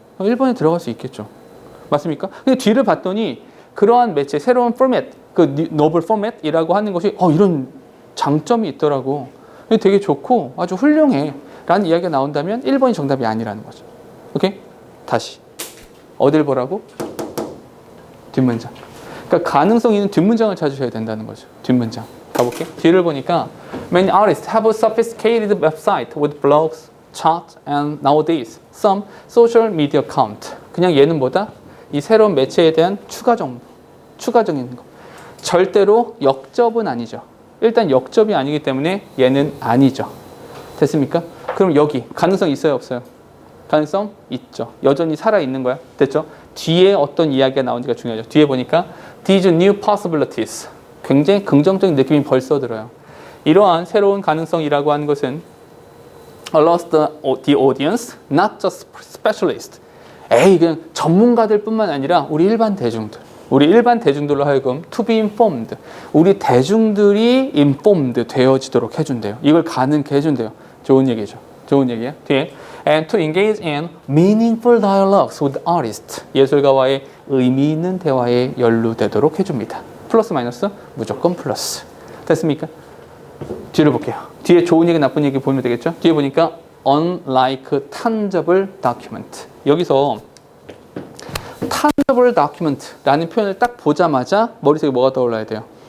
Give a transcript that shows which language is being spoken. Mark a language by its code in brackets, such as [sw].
[ko] 1번에 들어갈 수 있겠죠. 맞습니까? 근데 뒤를 봤더니 그러한 매체, 새로운 포맷, 그 노블 포맷이라고 하는 것이 이런 장점이 있더라고. 되게 좋고 아주 훌륭해 라는 이야기가 나온다면 1번이 정답이 아니라는 거죠. 오케이? 다시 어딜 보라고? 뒷문장. 그러니까 가능성 있는 뒷문장을 찾으셔야 된다는 거죠. 뒷문장. 가볼게. 뒤를 보니까 [en] Many artists have a sophisticated website with blogs, charts, and nowadays some social media account. [ko] 그냥 얘는 뭐다? 이 새로운 매체에 대한 추가 정보, 추가적인 거. 절대로 역접은 아니죠. 일단 역접이 아니기 때문에 얘는 아니죠. 됐습니까? 그럼 여기 가능성 있어요, 없어요? 가능성 있죠. 여전히 살아있는 거야. 됐죠? 뒤에 어떤 이야기가 나오는지가 중요하죠. 뒤에 보니까 [en] These new possibilities. [ko] 굉장히 긍정적인 느낌이 벌써 들어요. 이러한 새로운 가능성이라고 하는 것은 [en] allows the audience, not just specialists. [ko] 그냥 전문가들 뿐만 아니라 우리 일반 대중들로 하여금 [en] to be informed. [ko] 우리 대중들이 informed 되어지도록 해준대요. 이걸 가능케 해준대요. 좋은 얘기죠. 좋은 얘기야. 뒤에 [en] and to engage in meaningful dialogues with artists. [ko] 예술가와의 의미 있는 대화에 연루되도록 해줍니다. 플러스 마이너스? 무조건 플러스. 됐습니까? 뒤를 볼게요. 뒤에 좋은 얘기, 나쁜 얘기 보면 되겠죠? 뒤에 보니까 [en] unlike tangible document. [ko] 여기서 tangible document라는 표현을 딱 보자마자 머릿속에 뭐가 떠올라야 돼요?